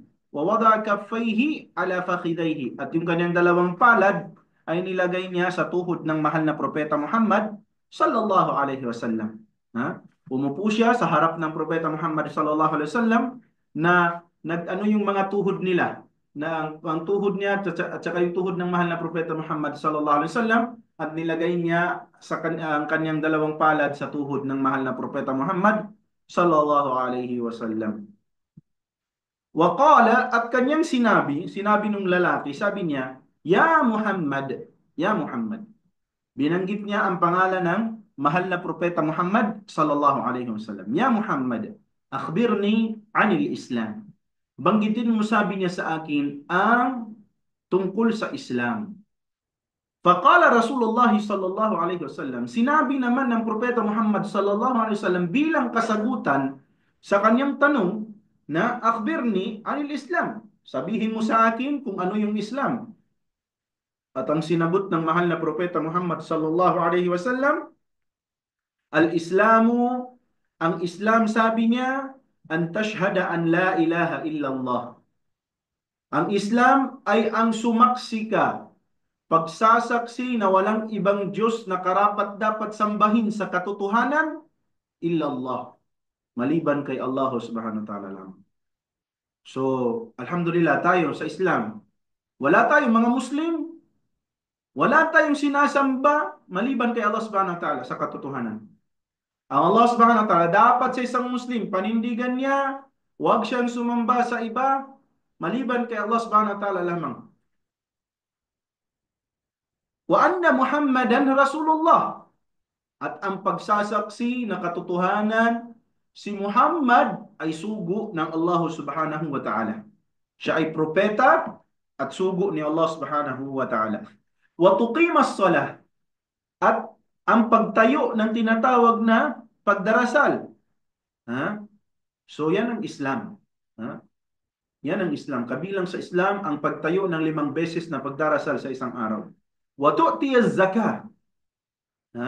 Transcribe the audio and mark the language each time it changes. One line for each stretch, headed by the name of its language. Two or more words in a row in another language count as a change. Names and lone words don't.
Arabic: ووضع كفيه على فخذيه.
Filipino: At yung kanyang dalawang palad ay nilagay niya sa tuhod ng mahal na propeta Muhammad
Arabic: صلى الله عليه وسلم.
Filipino: Umupo siya sa harap ng propeta Muhammad
Arabic: صلى الله عليه وسلم
Filipino: na nag-ano yung mga tuhod nila na ang tuhod niya at saka yung tuhod ng mahal na propeta Muhammad
Arabic: صلى الله عليه وسلم
Filipino: at nilagay niya sa ang kanyang dalawang palad sa tuhod ng mahal na propeta Muhammad
Arabic: صلى الله عليه وسلم.
Filipino: Waqala at kanyang sinabi nung lalaki, sabi niya,
Arabic: يا محمد، يا محمد.
Filipino: Binanggit niya ang pangalan ng mahal na propeta Muhammad
Arabic: صلى الله عليه وسلم. يا محمد، أخبرني عن الإسلام.
Filipino: Banggitin mo, sabi niya sa akin, ang tungkol sa Islam.
Arabic: فقال رسول الله صلى الله عليه وسلم,
Filipino: sinabi naman ng propeta Muhammad
Arabic: صلى الله عليه وسلم
Filipino: bilang kasagutan sa kanyang tanong na
Arabic: أخبرني عن الإسلام.
Filipino: Sabihin mo sa akin kung ano yung Islam. At ang sinagot ng mahal na propeta Muhammad
Arabic: صلى الله عليه وسلم، الإسلام,
Filipino: ang Islam, sabi niya,
Arabic: أن تشهد أن لا إله إلا الله.
Filipino: Ang Islam ay ang sumaksi ka, pagsasaksi na walang ibang Diyos na karapat dapat sambahin sa katotohanan, illallah, maliban kay
Arabic: الله سبحانه وتعالى
Filipino: lang. So, alhamdulillah tayo sa Islam. Wala tayong mga Muslim, wala tayong sinasamba maliban kay
Arabic: الله سبحانه وتعالى
Filipino: sa katotohanan. Ang
Arabic: الله سبحانه وتعالى
Filipino: dapat sa isang Muslim, panindigan niya, huwag siyang sumamba sa iba, maliban kay
Arabic: الله سبحانه وتعالى
Filipino: lamang.
Arabic: وأن محمدا رسول الله,
Filipino: at ang pagsasaksi na katotohanan si Muhammad ay sugo ng
Arabic: الله سبحانه وتعالى.
Filipino: Siya ay propeta at sugo ni
Arabic: الله سبحانه وتعالى. وتقيم الصلاة,
Filipino: at ang pagtayo ng tinatawag na pagdarasal. Ha? So yan ang Islam. Ha? Yan ang Islam. Kabilang sa Islam ang pagtayo ng 5 beses na pagdarasal sa isang araw.
Arabic: وتؤتي الزكاة. Ha?